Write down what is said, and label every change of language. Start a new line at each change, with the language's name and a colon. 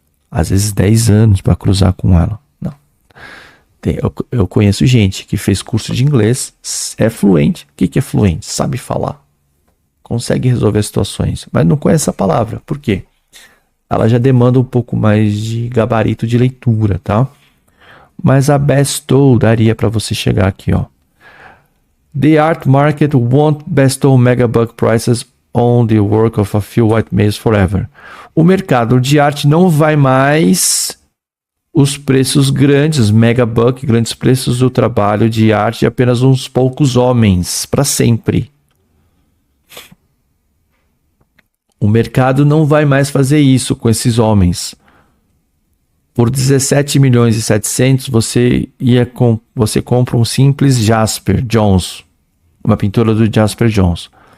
Portuguese: Às vezes 10 anos para cruzar com ela. Não. Eu conheço gente que fez curso de inglês, é fluente. O que é fluente? Sabe falar. Consegue resolver situações, mas não conhece a palavra. Por quê? Ela já demanda um pouco mais de gabarito de leitura, tá? Mas a bestow daria para você chegar aqui, ó.
English: The art market won't bestow megabuck prices on the work of a few white males forever.
Portuguese: O mercado de arte não vai mais os preços grandes, megabuck, grandes preços do trabalho de arte de apenas uns poucos homens, para sempre. O mercado não vai mais fazer isso com esses homens. Por 17 milhões e 700, você compra um simples Jasper Johns, uma pintura do Jasper Johns.